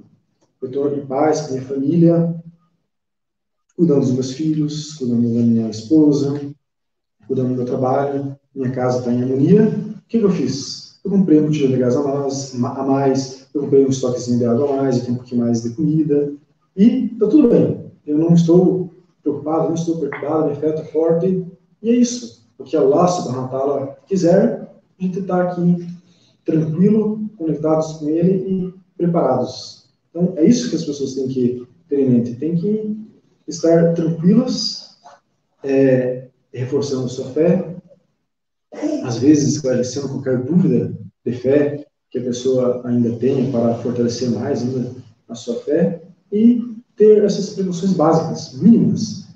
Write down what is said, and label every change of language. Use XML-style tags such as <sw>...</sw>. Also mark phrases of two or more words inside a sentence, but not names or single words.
<pt>Eu estou em paz com a minha família, cuidando dos meus filhos, cuidando da minha esposa, cuidando do meu trabalho, minha casa está em harmonia. O que eu fiz? Eu comprei um botijão de gás a mais, eu comprei um estoquezinho de água a mais, eu tenho um pouquinho mais de comida, e está tudo bem. Eu não estou preocupado, não estou perturbado, minha fé está forte, e é isso. O que</pt> <ar>الله سبحانه وتعالى</ar> <pt>quiser, a gente está aqui tranquilo, conectados com Ele e preparados. Então, é isso que as pessoas têm que ter em mente. Tem que estar tranquilas, reforçando sua fé, às vezes esclarecendo qualquer dúvida de fé que a pessoa ainda tenha para fortalecer mais ainda a sua fé e ter essas precauções básicas, mínimas.</pt>